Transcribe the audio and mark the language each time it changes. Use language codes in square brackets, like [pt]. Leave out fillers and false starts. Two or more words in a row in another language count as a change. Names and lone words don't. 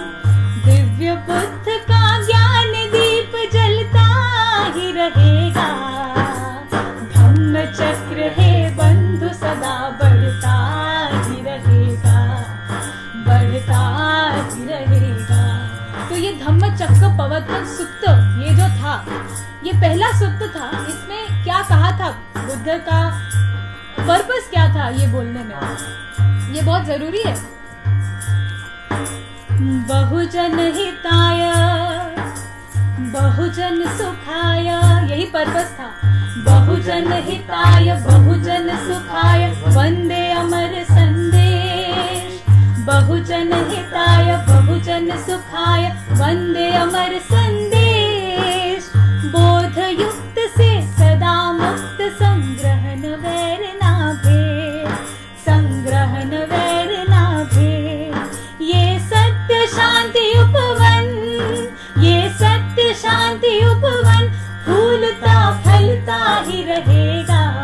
[hi] दिव्य बुद्ध का ज्ञान दीप जलता ही रहेगा, धम्म चक्र है बंधु सदा बढ़ता ही रहेगा, बढ़ता ही रहेगा। तो ये धम्म चक्र प्रवर्तन सुत्त ये जो था, ये पहला सुत्त था। इसमें क्या कहा था, बुद्ध का पर्पस क्या था ये बोलने में, ये बहुत जरूरी है। [sa] बहुजन हिताय बहुजन सुखाय, [hi] यही पर्पस था। [sa] बहुजन हिताय बहुजन सुखाय [hi] वंदे अमर संदेश, [sa] बहुजन हिताय बहुजन सुखाय [hi] वंदे अमर संदेश। बोध युक्त से सदा मुक्त, संग्रहण वैर ना भेद, संग्रहण वैर ना भेद। ये सत्य शांति उपवन, ये सत्य शांति उपवन फूलता फलता ही रहेगा।